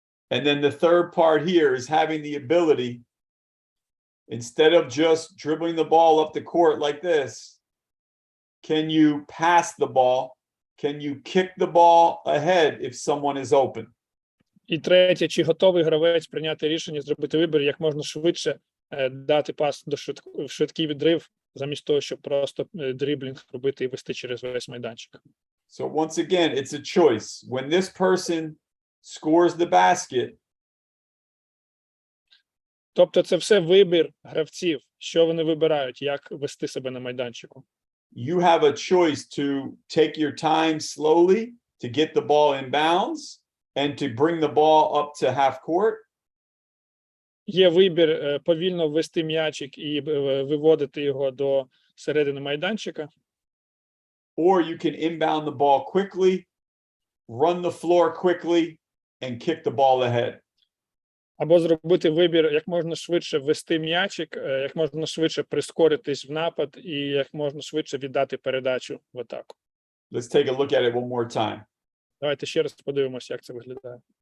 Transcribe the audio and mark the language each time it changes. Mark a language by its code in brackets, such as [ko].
[en] And then the third part here is having the ability, instead of just dribbling the ball up the court like this, can you pass the ball? Can you kick the ball ahead if someone is open? [uk] І третє, чи готовий гравець прийняти рішення, зробити вибір, як можна швидше дати пас до швидкий відрив, замість того, щоб просто дріблінг робити і вести через весь майданчик. [en] So once again, it's a choice. When this person scores the basket, [uk] Тобто це все вибір гравців, що вони вибирають, як вести себе на майданчику. [en] you have a choice to take your time slowly to get the ball in bounds and to bring the ball up to half court. [uk] Є вибір повільно ввести м'ячик і виводити його до середини майданчика. [en] Or you can inbound the ball quickly, run the floor quickly, and kick the ball ahead. [uk] Або зробити вибір, як можна швидше ввести м'ячик, як можна швидше прискоритись в напад і як можна швидше віддати передачу в атаку. [en] Let's take a look at it one more time. [uk] Давайте ще раз подивимося, як це виглядає.